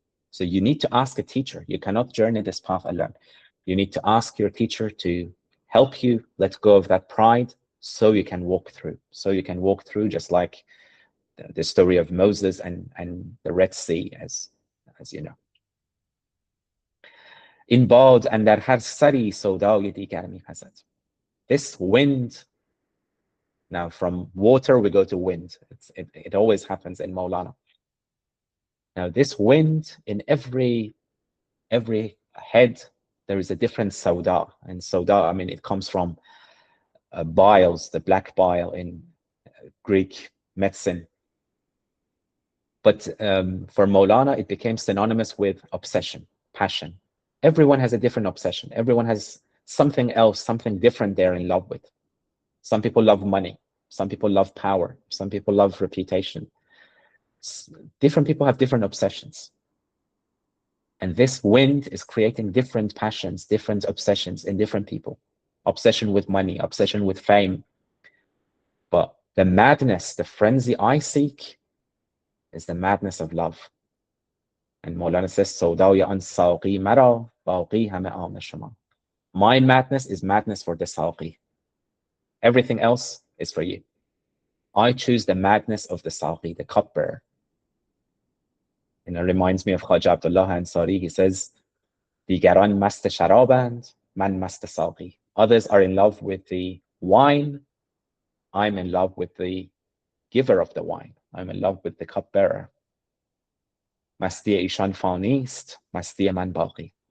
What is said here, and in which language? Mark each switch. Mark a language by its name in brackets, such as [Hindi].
[English] So you need to ask a teacher. You cannot journey this path alone. You need to ask your teacher to help you let go of that pride, so you can walk through. So you can walk through, just like the story of Moses and the Red Sea, as you know. [Persian] این باد اندر هر سری سودای دیگر می‌پزد. [English] This wind, now from water we go to wind. It always happens in Maulana. Now this wind, in every head there is a different sauda, and sauda, I mean, it comes from biles, the black bile in Greek medicine. But for Maulana, it became synonymous with obsession, passion. Everyone has a different obsession. Everyone has something else, something different they're in love with. Some people love money. Some people love power. Some people love reputation. Different people have different obsessions. And this wind is creating different passions, different obsessions in different people. Obsession with money, obsession with fame. But the madness, the frenzy I seek is the madness of love. And Maulana says, [Persian] سودای آن ساقی مرا باقی همه آن شما. [English] My madness is madness for the saqi. Everything else is for you. I choose the madness of the saqi, the cupbearer. And it reminds me of Khaja Abdullah Ansari. He says, [Persian] دیگران مست شرابند من مست ساقی. [English] Others are in love with the wine. I'm in love with the giver of the wine. I'm in love with the cupbearer. [Persian] مستی ایشان فانی است، مستی من باقی.